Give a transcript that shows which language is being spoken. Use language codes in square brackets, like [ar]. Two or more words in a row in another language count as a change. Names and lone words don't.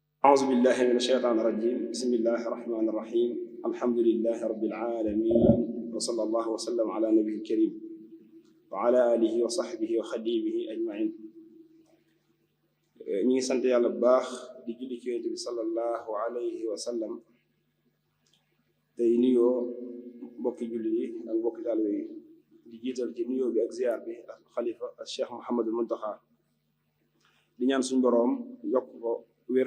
[ar] أعوذ بالله من الشيطان الرجيم بسم الله الرحمن الرحيم الحمد لله رب العالمين وصلى الله وسلم على نبيه الكريم وعلى آله وصحبه وخديمه أجمعين. [wo] ñi ngi sant yàlla bu baax di julli ci yonent bi [ar] صلى الله عليه وسلم [wo] tey nuyoo mbokki julli yi ak mbokki taalibe yi di jiital ci nuyoo bi ak ziyaar bi ak xalifa ak Cheikh Mouhamadul Muntaxa di ñaan suñ boroom yokk ko wér